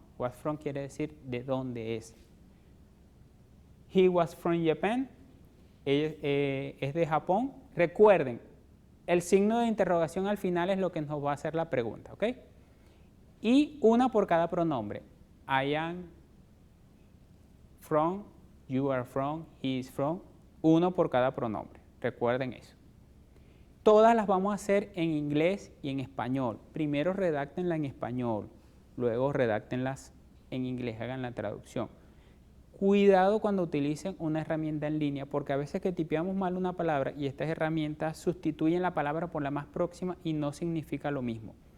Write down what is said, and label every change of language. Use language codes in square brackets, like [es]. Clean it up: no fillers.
[en] What's from [es] quiere decir de dónde es. [en] He was from Japan. [es] Es de Japón. Recuerden, el signo de interrogación al final es lo que nos va a hacer la pregunta, ¿ok? Y una por cada pronombre. [en] I am from, you are from, he is from. [es] Uno por cada pronombre. Recuerden eso. Todas las vamos a hacer en inglés y en español. Primero redáctenla en español, luego redáctenlas en inglés, hagan la traducción. Cuidado cuando utilicen una herramienta en línea, porque a veces que tipeamos mal una palabra y estas herramientas sustituyen la palabra por la más próxima y no significa lo mismo.